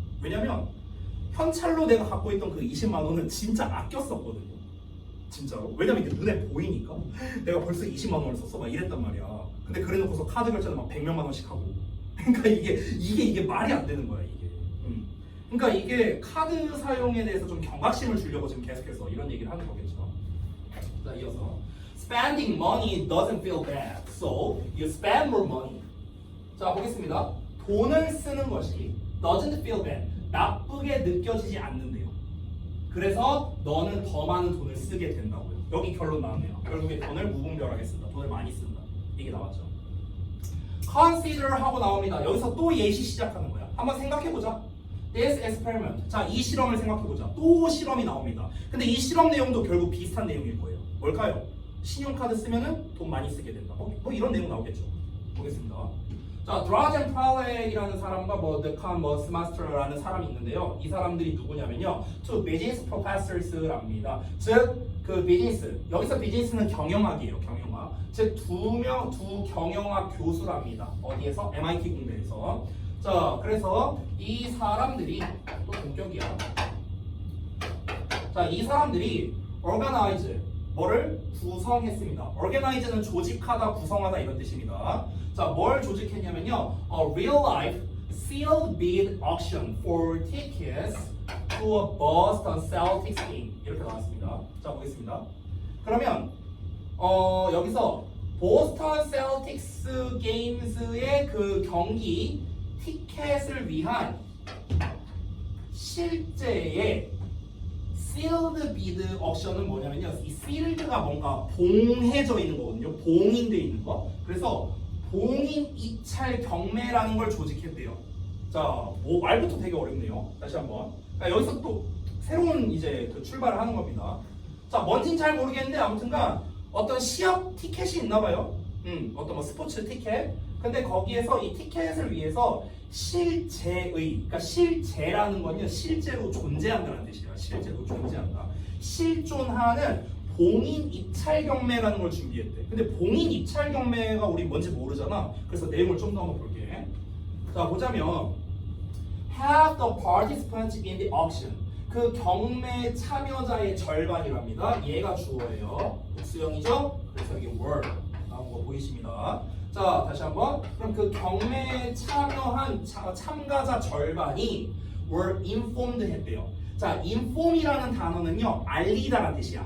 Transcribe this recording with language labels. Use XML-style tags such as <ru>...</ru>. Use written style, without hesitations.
<ko>왜냐면 현찰로 내가 갖고 있던 그 20만 원은 진짜 아꼈었거든요. 진짜로. 왜냐면 이게 눈에 보이니까 내가 벌써 20만 원을 썼어 막 이랬단 말이야. 근데 그래놓고서 카드 결제는 막 100몇만 원씩 하고. 그러니까 이게 말이 안 되는 거야 이게. 그러니까 이게 카드 사용에 대해서 좀 경각심을 주려고 지금 계속해서 이런 얘기를 하는 거겠죠.</ko> <en>자, 이어서 Spending money doesn't feel bad, so you spend more money.</en> <ko>자, 보겠습니다. 돈을 쓰는 것이</ko> <en>doesn't feel bad,</en> <ko>나쁘게 느껴지지 않는데요. 그래서 너는 더 많은 돈을 쓰게 된다고요. 여기 결론 나왔네요. 결국에 돈을 무분별하게 쓴다. 돈을 많이 쓴다. 이게 나왔죠. Consider 하고 나옵니다. 여기서 또 예시 시작하는 거야. 한번 생각해보자.</ko> <en>This experiment.</en> <ko>자, 이 실험을 생각해보자. 또 실험이 나옵니다. 근데 이 실험 내용도 결국 비슷한 내용일 거예요. 뭘까요? 신용카드 쓰면은 돈 많이 쓰게 된다. 뭐 이런 내용 나오겠죠. 보겠습니다. 자, 드라젠 프랄렉이라는 사람과 데칸 스마스터라는 사람이 있는데요.</ko> <en>이 사람들이 누구냐면요, two business professors랍니다.</en> <ko>즉, 그 비즈니스, 여기서 비즈니스는 경영학이에요. 경영학. 즉, 두 경영학 교수랍니다. 어디에서? MIT 공대에서. 자, 그래서 이 사람들이 또 본격이야. 자, 이 사람들이 organize 뭐를 구성했습니다. organize는 조직하다, 구성하다 이런 뜻입니다. 자, 뭘 조직했냐면요,</ko> <en>a real life sealed bid auction for tickets to a Boston Celtics game</en> <ko>이렇게 나왔습니다. 자 보겠습니다. 그러면 여기서 보스턴 셀틱스 게임즈의 그 경기 티켓을 위한 실제의 sealed bid 옥션은 뭐냐면요. 이 sealed가 뭔가 봉해져 있는 거거든요. 봉인돼 있는 거. 그래서 봉인 입찰 경매라는 걸 조직했대요. 자, 뭐 말부터 되게 어렵네요. 다시 한번. 그러니까 여기서 또 새로운 이제 그 출발을 하는 겁니다. 자, 뭔진 잘 모르겠는데 아무튼간 어떤 시합 티켓이 있나 봐요. 어떤 뭐 스포츠 티켓. 근데 거기에서 이 티켓을 위해서 실제의, 그러니까 실제라는 건요, 실제로 존재한다는 뜻이에요. 실제로 존재한다. 실존하는 봉인 입찰 경매라는 걸 준비했대. 근데 봉인 입찰 경매가 우리 뭔지 모르잖아. 그래서 내용을 좀 더 한번 볼게. 자, 보자면</ko> <en>have the participants in the auction.</en> <ko>그 경매 참여자의 절반이랍니다. 얘가 주어예요. 복수형이죠? 그래서 이게 were 나온 거 보이십니다. 자, 다시 한번. 그럼 그 경매에 참여한 참가자 절반이 were informed 했대요. 자, inform이라는 단어는요, 알리다라는 뜻이야.</ko>